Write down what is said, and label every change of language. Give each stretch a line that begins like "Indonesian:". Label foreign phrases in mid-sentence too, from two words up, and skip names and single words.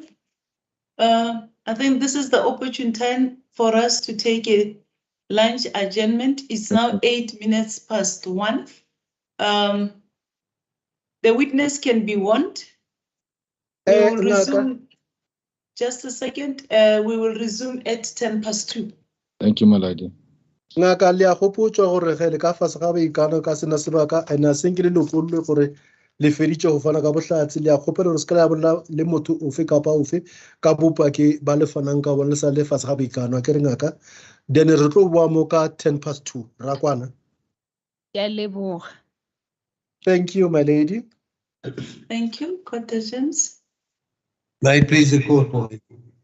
English: I think this is the opportune time for us to take a lunch adjournment. It's now 8 minutes past 1. The witness can be warned. We will resume. Just a second. We will resume at 10 past 2. Thank you, my lady.
Northern Sotho: Ngaka le a gopotswa gore ge le ka fase ga boikano ka sena sebaka and a senke le lokolwe gore le feditše go fana ka bohlatsi le a kgopela gore se ka la bolela le motho ofe kapa ofe ka bopaki ba le fanang ka bona le sa le fase ga boikano a ke re ngaka then re tlo boa mo ka
English: 10 past 2
Northern Sotho: ra kwana. Ke a leboga.
English: Thank you, my lady. Thank you, Court Agents. May it please the court.